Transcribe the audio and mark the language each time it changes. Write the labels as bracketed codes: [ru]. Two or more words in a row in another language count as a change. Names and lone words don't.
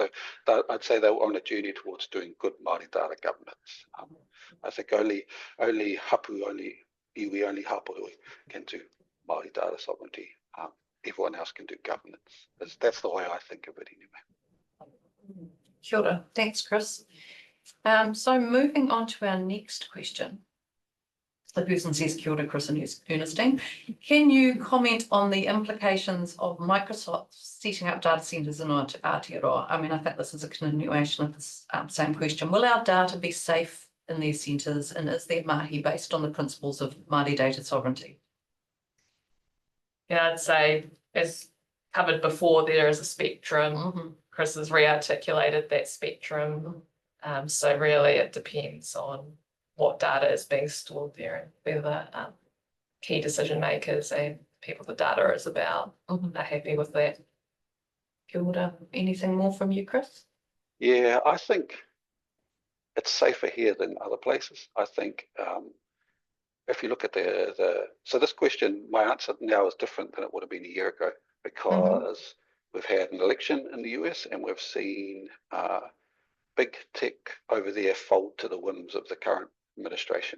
[en] So I'd say they were on a journey towards doing good Māori data governance. I think only iwi, only hapori can do Māori data sovereignty. Everyone else can do governance. That's the way I think of it anyway. [mi] Kia ora. [en] Thanks, Chris. So moving on to our next question. The person says, [mi] kia ora, [en] Chris and Ernestynne. Can you comment on the implications of Microsoft setting up data centres in Aotearoa? I mean, I think this is a continuation of this same question. Will our data be safe in these centres, and is their mahi based on the principles of Māori data sovereignty? Yeah, I'd say, as covered before, there is a spectrum. Chris has re-articulated that spectrum. So really it depends on what data is being stored there and whether key decision makers and people the data is about are happy with that. [mi] Kia ora. [en] Anything more from you, Chris? Yeah, I think it's safer here than other places. I think if you look at so this question, my answer now is different than it would have been a year ago, because we've had an election in the US and we've seen big tech over there fold to the whims of the current administration.